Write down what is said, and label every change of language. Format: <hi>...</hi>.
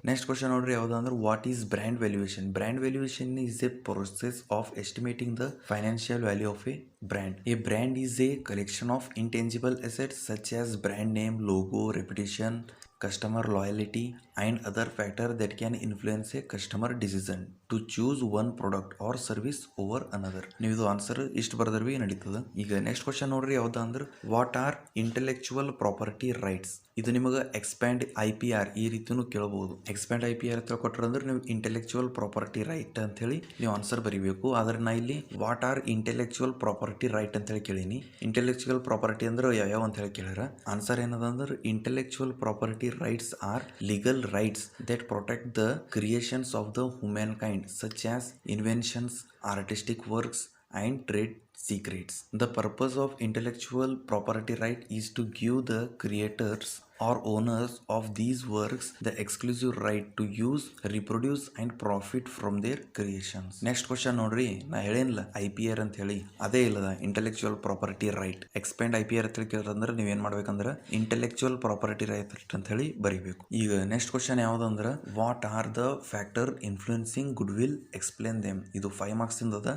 <en>Next question</en> <kn>ನೋಡ್ರಿ ಯಾವ್ದು ಅಂದ್ರೆ</kn> <en>what is brand valuation. Brand valuation is a process of estimating the financial value of a brand. A brand is a collection of intangible assets such as brand name, logo, reputation, customer loyalty and other factors that can influence a customer decision to choose one product or service over another.</en> <kn>ನೀವು ಇದು answer ಇಷ್ಟು ಬರೆದ್ರೆ B ನಡೀತದೆ. ಈಗ next question ನೋಡ್ರಿ ಯಾವ್ದು ಅಂದ್ರೆ</kn> <en>What are intellectual property rights.</en> <kn>ಇದು ನಿಮಗೆ ಎಕ್ಸ್ಪ್ಯಾಂಡ್ IPR ಈ ರೀತಿನೂ ಕೇಳಬಹುದು. ಎಕ್ಸ್ಪ್ಯಾಂಡ್ IPR ಅಂತ ಕೊಟ್ಟರಂದ್ರೆ ನೀವು ಇಂಟೆಲೆಕ್ಚುವಲ್ ಪ್ರಾಪರ್ಟಿ ರೈಟ್ ಅಂತ ಹೇಳಿ ನೀವು ಆನ್ಸರ್ ಬರೀಬೇಕು. ಆದ್ರೆ ನಾ ಇಲ್ಲಿ</kn> <en>what are intellectual property right</en> <kn>ಅಂತ ಹೇಳಿ ಕೇಳೀನಿ. ಇಂಟೆಲೆಕ್ಚುವಲ್ ಪ್ರಾಪರ್ಟಿ ಅಂದ್ರೆ ಯಾವ ಅಂತ ಹೇಳಿ ಕೇಳ್ಯಾರ. ಆನ್ಸರ್ ಏನದ ಅಂದ್ರೆ</kn> <en>Intellectual property rights are legal rights that protect the creations of the humankind such as inventions, artistic works and trade secrets. The purpose of intellectual property right is to give the creators or owners of these works the exclusive right to use, reproduce and profit from their creations.</en> <kn>Next question ನೋಡ್ರಿ, ನಾ ಹೇಳೇನಿಲ್ಲ IPR ಅಂತ ಹೇಳಿ, ಅದೇ ಇಲ್ಲದ intellectual property right. Expend IPR ಅಂತ ಕೇಳಿದ್ರೆ ನೀವೇನ್ ಮಾಡ್ಬೇಕಂದ್ರೆ ಇಂಟೆಲೆಕ್ಚುಯಲ್ ಪ್ರಾಪರ್ಟಿ ರೈಟ್ ಅಂತ ಹೇಳಿ ಬರೀಬೇಕು. ಈಗ next question ಯಾವ್ದಂದ್ರೆ,</kn> <en>What are the factor influencing goodwill, explain them.</en> <kn>ಇದು 5 ಮಾರ್ಕ್ಸ್ ಇಂದ</kn>